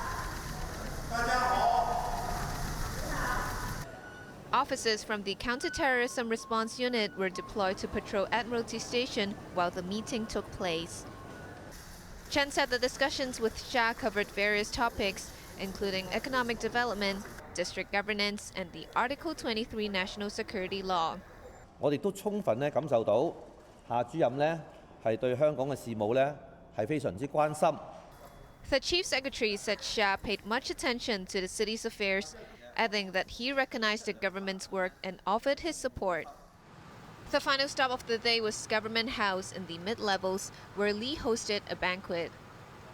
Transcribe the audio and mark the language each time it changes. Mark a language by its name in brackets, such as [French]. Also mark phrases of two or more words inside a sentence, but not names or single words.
[English] Officers from the Counter-Terrorism Response Unit were deployed to patrol Admiralty Station while the meeting took place. Chen said the discussions with Xia covered various topics, including economic development, district governance, and the Article 23 National Security Law. [Cantonese] 我哋都充分感受到夏主任係對香港嘅事務係非常之關心。 [English] The Chief Secretary said Xia paid much attention to the city's affairs, adding that he recognized the government's work and offered his support. The final stop of the day was Government House in the mid-levels, where Lee hosted a banquet.